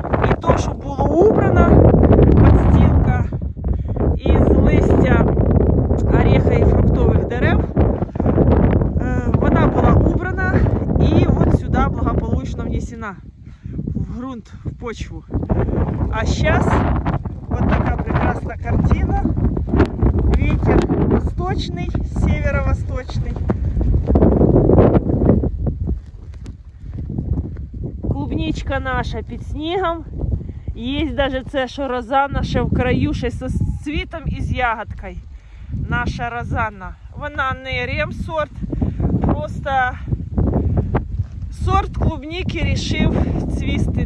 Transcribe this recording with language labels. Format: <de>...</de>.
<uk>І то, що було убрано, подстилка із листя ореха і фруктових дерев, вона була убрана і от сюди благополучно внесена в ґрунт, в почву.</uk> <ru>А сейчас вот такая прекрасная картина. Ветер восточный, северо-восточный.</ru> <uk>Клубничка наша під снігом. Є даже це, що розанна ще в краю, ще з цвітом і з ягодкою. Наша розанна. Вона не ремсорт, просто сорт клубники рішив цвісти.</uk>